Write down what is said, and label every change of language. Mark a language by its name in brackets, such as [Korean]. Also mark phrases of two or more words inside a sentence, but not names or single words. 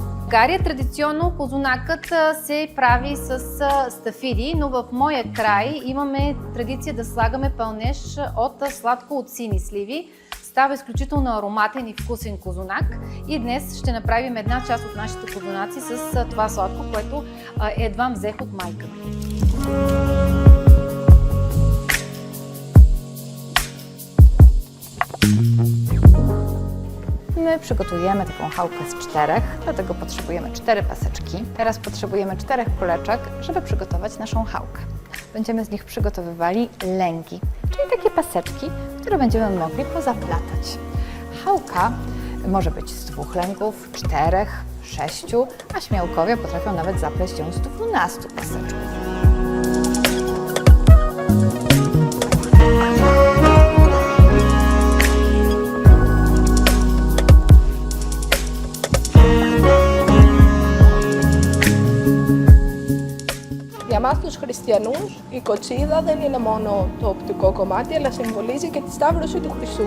[Bulgarian] България традиционно козунакът се прави с стафиди, но в моя край имаме традиция да слагаме пълнеж от сладко от сини сливи. Става изключително ароматен и вкусен козунак и днес ще направим една част от нашите козунаци с това сладко, което едва взех от майка ми. [Polish] My przygotujemy taką chałkę z 4, dlatego potrzebujemy 4 paseczki. Teraz potrzebujemy 4 kuleczek, żeby przygotować naszą chałkę. Będziemy z nich przygotowywali lęgi, czyli takie paseczki, które będziemy mogli pozaplatać. Chałka może być z 2 lęgów, 4, 6, a śmiałkowie potrafią nawet zapleść ją z 12 paseczków. [Greek] Για μας τους χριστιανούς, η κοτσίδα δεν είναι μόνο το οπτικό κομμάτι, αλλά συμβολίζει και τη σταύρωση του Χριστού.